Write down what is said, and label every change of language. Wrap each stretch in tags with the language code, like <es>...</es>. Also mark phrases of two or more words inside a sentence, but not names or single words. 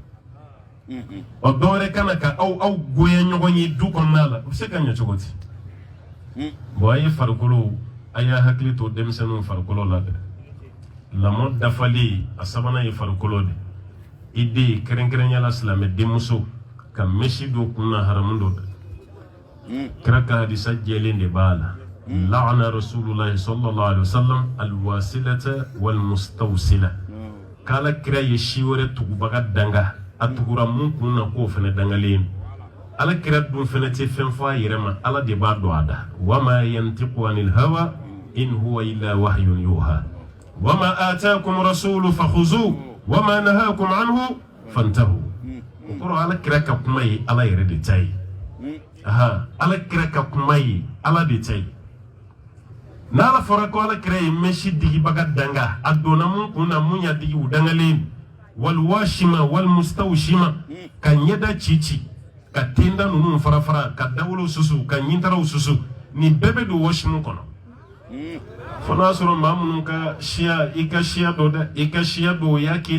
<bm>o dɔ wɛrɛ kana ka aw goya ɲɔgɔn ye du kɔnɔna la o bɛ se ka ɲɛ cogo di bon a ye farikolo a y'a hakili to denmisɛnninw farikolo la dɛ lamɔ dafalen a sabanan ye farikolo de i den kɛrɛnkɛrɛnya la silamɛ denmuso ka mesi don kun na haramu dɔ dɛ kira ka hadisa jɛlen de b'a la</bm> <ar>لعن رسول الله صلى الله عليه وسلم الواصلة والمستوصلة</ar> <bm>k'ala kira ye si wɛrɛ tugubaga danga a tugura mun kun na k'o fɛnɛ dangalen ala kira dun fɛnɛ tɛ fɛn fɔ a yɛrɛ ma ala de b'a dɔn a da</bm> <ar>وما ينطق عن الهوى إن هو إلا وحي يوحى وما آتاكم الرسول فخذوه وما نهاكم عنه فانتهوا</ar> <bm>o kɔrɔ ala kira ka kuma ye ala yɛrɛ de ta ye ala kira ka kuma ye ala de ta ye n'ala fɔra ko ala kira ye mɛsi digibaga danga a donna mun kun na mun y'a digi u dangalen</bm> <ar>والواشمة والمستوشمة</ar> <bm>ka ɲɛda ci ka tenda ninnu fara fara ka dawolo susu ka ɲintaraw susu nin bɛɛ bɛ don washimu kɔnɔ fo n'a sɔrɔ maa minnu ka siya i ka siya dɔ dɛ i ka siya dɔ o y'a k'i</bm>